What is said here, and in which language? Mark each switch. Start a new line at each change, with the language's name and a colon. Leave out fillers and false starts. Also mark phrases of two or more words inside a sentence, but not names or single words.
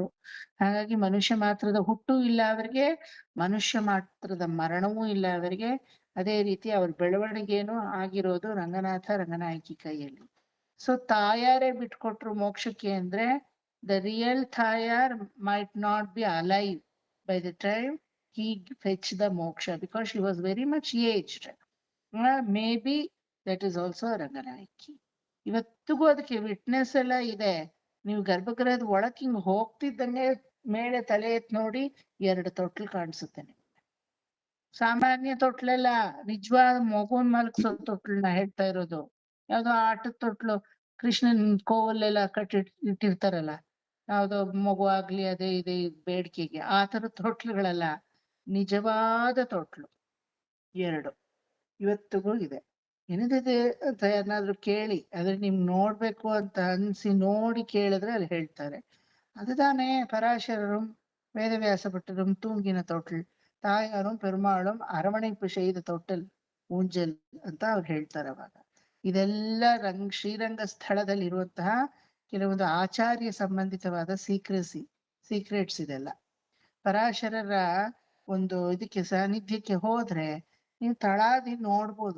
Kannada: ಹಾಗಾಗಿ ಮನುಷ್ಯ ಮಾತ್ರದ ಹುಟ್ಟು ಇಲ್ಲ ಅವರಿಗೆ, ಮನುಷ್ಯ ಮಾತ್ರದ ಮರಣವೂ ಇಲ್ಲ ಅವರಿಗೆ. ಅದೇ ರೀತಿ ಅವ್ರ ಬೆಳವಣಿಗೆನೂ ಆಗಿರೋದು ರಂಗನಾಥ ರಂಗನಾಯಕಿ ಕೈಯಲ್ಲಿ. ಸೊ ತಾಯಾರೇ ಬಿಟ್ಕೊಟ್ರು ಮೋಕ್ಷಕ್ಕೆ ಅಂದ್ರೆ
English: the real Thayar might not be alive by the time he fetched the moksha because she was very much aged. Maybe that is also
Kannada: ರಂಗನಾಯಕಿ. ಇವತ್ತಿಗೂ ಅದಕ್ಕೆ ವಿಟ್ನೆಸ್ ಎಲ್ಲ ಇದೆ. ನೀವು ಗರ್ಭಗೃಹದ ಒಳಕ್ ಹಿಂಗ್ ಹೋಗ್ತಿದ್ದಂಗೆ ಮೇಲೆ ತಲೆ ಎತ್ ನೋಡಿ 2 ತೊಟ್ಲು ಕಾಣಿಸುತ್ತೆ ನಿಮ್ಗೆ. ಸಾಮಾನ್ಯ ತೊಟ್ಲೆಲ್ಲ ನಿಜವಾದ ಮಗುನ್ ಮಲಗ್ಸೋ ತೊಟ್ಲನ್ನ ಹೇಳ್ತಾ ಇರೋದು. ಯಾವ್ದೋ ಆಟದ ತೊಟ್ಲು ಕೃಷ್ಣನ್ ಕೋವಲ್ಲೆಲ್ಲ ಇಟ್ಟಿರ್ತಾರಲ್ಲ, ಯಾವ್ದೋ ಮಗು ಆಗ್ಲಿ ಅದೇ ಇದೆ ಬೇಡಿಕೆಗೆ ಆ ತರದ ತೊಟ್ಲುಗಳಲ್ಲ, ನಿಜವಾದ ತೊಟ್ಲು 2 ಇವತ್ತಿಗೂ ಇದೆ. ಏನಿದೆ ಅಂತ ಯಾರನ್ನಾದ್ರೂ ಕೇಳಿ, ಆದ್ರೆ ನಿಮ್ ನೋಡ್ಬೇಕು ಅಂತ ಅನ್ಸಿ ನೋಡಿ ಕೇಳಿದ್ರೆ ಅಲ್ಲಿ ಹೇಳ್ತಾರೆ.
Tamil: அதுதானே பராசரரும் வேதவியாச பட்டரும் தூங்கின தொட்டில், தாயாரும் பெருமாளும் அரவணைப்பு செய்ದ தொட்டல் ஊஞ்சல்
Kannada: ಅಂತ ಅವ್ರು ಹೇಳ್ತಾರೆ ಅವಾಗ. ಇದೆಲ್ಲ ಶ್ರೀರಂಗ ಸ್ಥಳದಲ್ಲಿ ಇರುವಂತಹ ಕೆಲವೊಂದು ಆಚಾರ್ಯ ಸಂಬಂಧಿತವಾದ ಸೀಕ್ರೆಟ್ಸ್ ಇದೆಲ್ಲ. ಪರಾಶರರ ಒಂದು ಇದಕ್ಕೆ ಸಾನ್ನಿಧ್ಯಕ್ಕೆ ಹೋದ್ರೆ ನೀವು ತಳಾದಿ ನೋಡ್ಬೋದು.